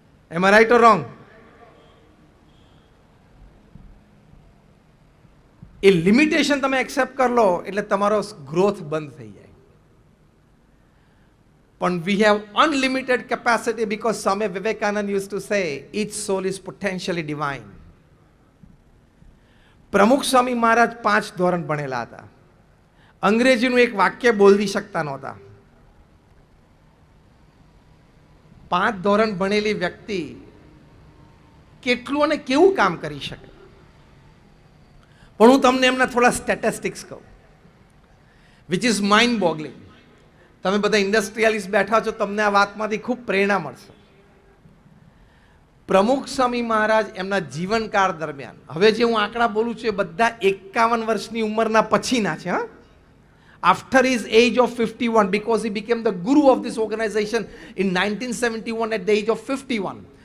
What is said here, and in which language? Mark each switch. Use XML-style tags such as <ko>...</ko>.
<en>Am I right or wrong?</en> <gu>A limitation તમે accept કરી લો એટલે તમારો ગ્રોથ બંધ થઈ જાય.</gu> <en>But we have unlimited capacity because Swami Vivekananda used to say, each soul is potentially divine.</en> <gu>પ્રમુખ સ્વામી મહારાજ 5 ધોરણ ભણેલા હતા. અંગ્રેજીનું એક વાક્ય બોલી શકતા નહોતા. 5 ધોરણ ભણેલી વ્યક્તિ કેટલું અને કેવું કામ કરી શકે. પણ હું તમને એમના થોડા સ્ટેટિસ્ટિક્સ કહું,</gu> <en>which is mind boggling.</en> <gu>તમે બધા ઇન્ડસ્ટ્રીયલિસ્ટ બેઠા છો, તમને આ વાતમાંથી ખૂબ પ્રેરણા મળશે. પ્રમુખ સ્વામી મહારાજ એમના જીવનકાળ દરમિયાન, હવે જે હું આંકડા બોલું છું એ બધા 51 વર્ષની ઉંમરના પછીના છે.</gu> <en>હા, after his age of 51, because he became the guru of this organization in 1971 at the age of 51.</en>